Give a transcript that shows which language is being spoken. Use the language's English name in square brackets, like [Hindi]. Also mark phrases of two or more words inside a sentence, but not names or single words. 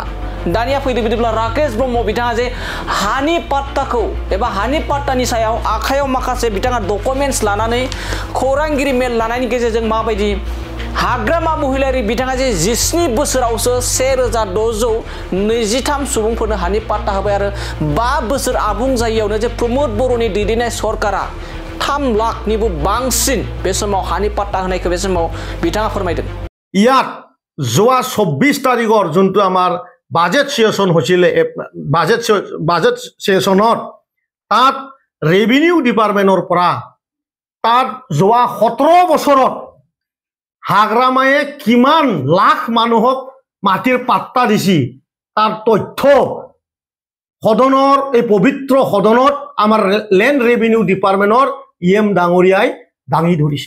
[Bodo] दानिया फैदो बिदिब्ला राकेश ब्रह्म बिथाङा जे हानि पाट्टाखौ एबा हानि पाट्टानि सायाव आखायाव माखासे बिथाङा डकुमेन्ट्स लानानै खौरांगिरि मेल लानायनि गेजेरजों माबायदि हाग्रामा महिलारी बिथाङा जे 17 बोसोरावसो 1623 सुबुंफोरनो हानि पाट्टा होबाय आरो 5 बोसोर आबुं जायैयावनो जे प्रमोद बर'नि दैदेननाय सरकारा 3 लाखनिबो बांसिन बे समाव हानि पाट्टा होनायखौ बे समाव बिथाङा फोरमायदों। [Assamese] ইয়াত যোৱা 24 তাৰিখৰ যোনটো আমাৰ [English] budget session [Assamese] হৈছিল [English] budget sessionত [Assamese] তাত [English] revenue departmentৰ [Assamese] পৰা তাত যোৱা 17 বছৰত হাগ্ৰামায়ে কিমান লাখ মানুহক মাটিৰ পাট্টা দিছি তাৰ তথ্য সদনৰ এই পবিত্ৰ সদনত আমাৰ [English] land revenue departmentৰ [Assamese] ইএম ডাঙৰীয়াই দাঙি ধৰিছে।